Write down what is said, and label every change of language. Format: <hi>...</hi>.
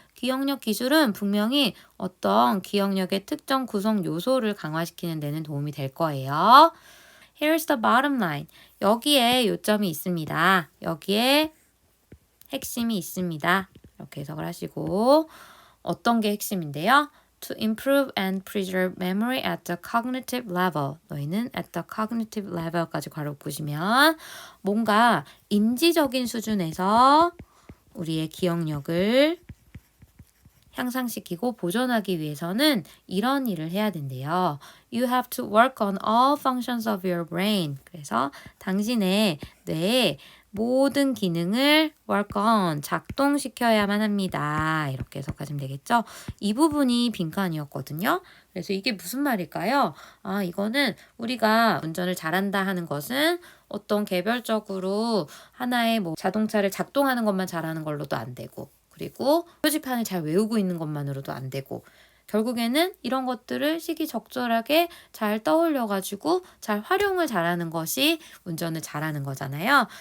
<ko>기억력 기술은 분명히 어떤 기억력의 특정 구성 요소를 강화시키는 데는 도움이 될 거예요.</ko> <en>Here's the bottom line.</en> <ko>여기에 요점이 있습니다. 여기에 핵심이 있습니다. 이렇게 해석을 하시고 어떤 게 핵심인데요?</ko> <en>To improve and preserve memory at the cognitive level.</en> <ko>너희는</ko> <en>at the cognitive level</en> <ko>까지 괄호 보시면 뭔가 인지적인 수준에서 우리의 기억력을 향상시키고 보존하기 위해서는 이런 일을 해야 된대요.</ko> <en>You have to work on all functions of your brain.</en> <ko>그래서 당신의 뇌의 모든 기능을</ko> <en>work on,</en> <ko>작동시켜야만 합니다. 이렇게 해석하시면 되겠죠? 이 부분이 빈칸이었거든요. 그래서 이게 무슨 말일까요? 이거는 우리가 운전을 잘한다 하는 것은 어떤 개별적으로 하나의 자동차를 작동하는 것만 잘하는 걸로도 안 되고 그리고 표지판을 잘 외우고 있는 것만으로도 안 되고 결국에는 이런 것들을 시기적절하게 잘 떠올려가지고 잘 활용을 잘하는 것이 운전을 잘하는 거잖아요.</ko>